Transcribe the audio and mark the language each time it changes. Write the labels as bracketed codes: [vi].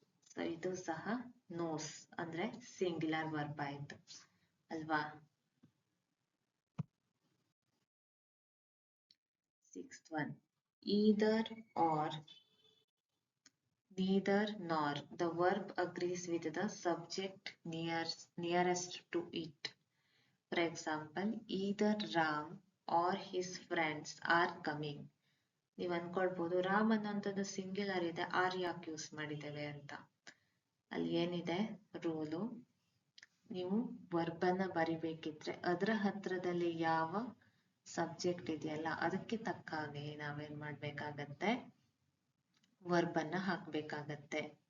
[kn] So ಇದು ಸಹ nose ಅಂದ್ರೆ ಸಿಂಗ್ಯುಲರ್ ವರ್ಬ್ ಆಯ್ತು ಅಲ್ವಾ? [en] Sixth one, either or, neither nor. The verb agrees with the subject nearest to it. For example, either Ram or his friends are coming. [kn] ನೀವು ಅನ್ಕೊಳ್ಬೋದು ರಾಮ್ ಅನ್ನೋಂಥದ್ದು singular ಇದೆ, R ಯಾಕೆ use ಮಾಡಿದ್ದೇವೆ ಅಂತ. ಅಲ್ಲಿ ಏನಿದೆ ರೂಲು, ನೀವು ವರ್ಬ್ ಅನ್ನ ಬರಿಬೇಕಿದ್ರೆ ಅದರ ಹತ್ರದಲ್ಲಿ ಯಾವ ಸಬ್ಜೆಕ್ಟ್ ಇದೆಯಲ್ಲ ಅದಕ್ಕೆ ತಕ್ಕ ಹಾಗೆ ನಾವೇನ್ ಮಾಡ್ಬೇಕಾಗತ್ತೆ, ವರ್ಬ್ ಅನ್ನ ಹಾಕ್ಬೇಕಾಗತ್ತೆ.